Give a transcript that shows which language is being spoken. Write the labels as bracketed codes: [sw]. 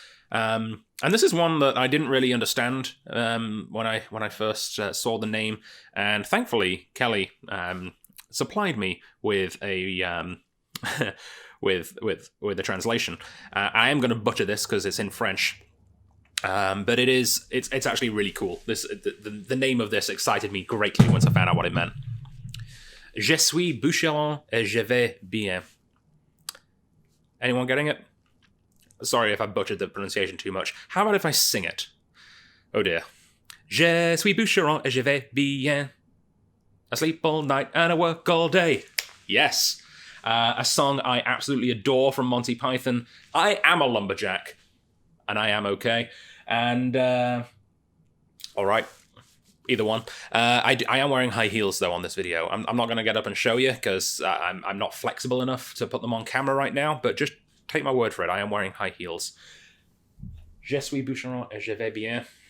[en] And this is one that I didn't really understand when I first saw the name, and thankfully Kelly supplied me with a with the translation. I am going to butcher this because it's in French, but it's actually really cool. The name of this excited me greatly once I found out what it meant. [fr] Je suis bûcheron et je vais bien. [en] Anyone getting it? Sorry if I butchered the pronunciation too much. How about if I sing it? Oh dear. [fr] Je suis bûcheron et je vais bien. [en] I sleep all night and I work all day. Yes. A song I absolutely adore from Monty Python. I am a lumberjack. And I am okay. And, alright. Either one. I am wearing high heels, though, on this video. I'm not going to get up and show you, because I'm not flexible enough to put them on camera right now, but just take my word for it. I am wearing high heels. [fr] Je suis bûcheron et je vais bien.